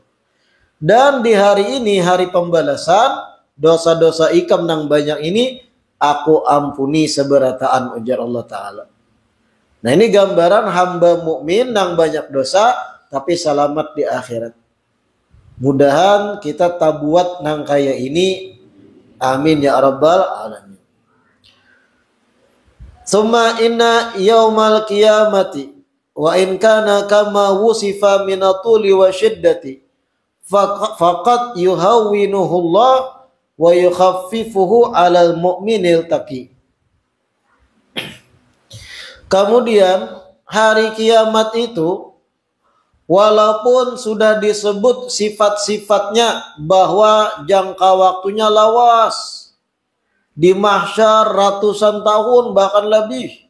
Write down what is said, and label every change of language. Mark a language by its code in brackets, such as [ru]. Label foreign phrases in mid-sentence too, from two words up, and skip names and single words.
[bjn] Dan di hari ini, hari pembalasan, dosa-dosa ikam nang banyak ini aku ampuni seberataan, ujar Allah Ta'ala. Nah, ini gambaran hamba mukmin nang banyak dosa tapi selamat di akhirat. Mudahan kita tabuat nang kaya ini. [ar] آمين يا رب العالمين. ثم إن يوم القيامة وإن كان كما وصف من الطول والشدة فقد يهونه الله ويخففه على المؤمن التقي. [id] Kemudian hari kiamat itu walaupun sudah disebut sifat-sifatnya bahwa jangka waktunya lawas, di mahsyar ratusan tahun bahkan lebih.